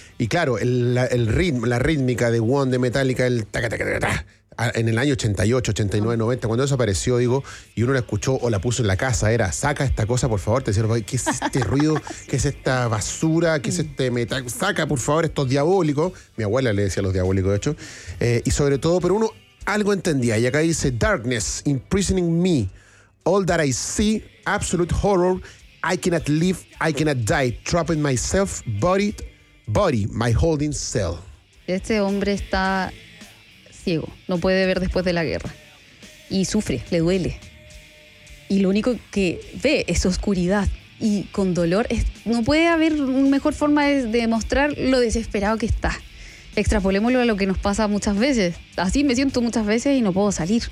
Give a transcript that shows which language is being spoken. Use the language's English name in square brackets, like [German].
[Spanish] Y claro, el ritmo, la rítmica de One, de Metallica, el ta-ta-ta-ta-ta, en el año 88, 89, 90, cuando eso apareció, digo, y uno la escuchó o la puso en la casa, era, saca esta cosa, por favor, te decía, ¿qué es este ruido? ¿Qué es esta basura? ¿Qué es este metal? Saca, por favor, esto es diabólico. Mi abuela le decía los diabólicos, de hecho. Y sobre todo, pero uno algo entendía. Y acá dice, [English] darkness imprisoning me. All that I see, absolute horror, I cannot live, I cannot die, trapping myself, body, my holding cell. [Spanish] Este hombre está ciego, no puede ver después de la guerra. Y sufre, le duele. Y lo único que ve es oscuridad y con dolor. No puede haber mejor forma de demostrar lo desesperado que está. Extrapolémoslo a lo que nos pasa muchas veces. Así me siento muchas veces y no puedo salir.